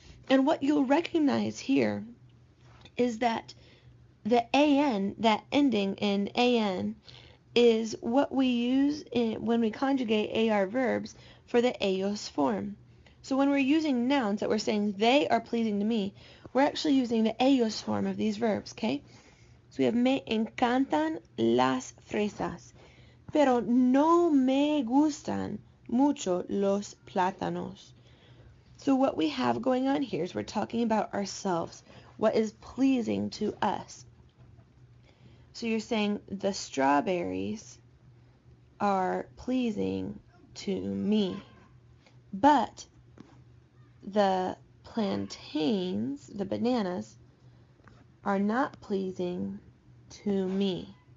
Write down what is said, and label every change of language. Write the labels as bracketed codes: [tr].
[en] And what you'll recognize here is that the an, that ending in an, is what we use when we conjugate AR verbs for the ellos form. So when we're using nouns that we're saying they are pleasing to me, we're actually using the ellos form of these verbs, okay? So we have [es] me encantan las fresas, pero no me gustan mucho los plátanos. [en] So what we have going on here is we're talking about ourselves, what is pleasing to us. So you're saying the strawberries are pleasing to me, but the plantains, the bananas, are not pleasing to me.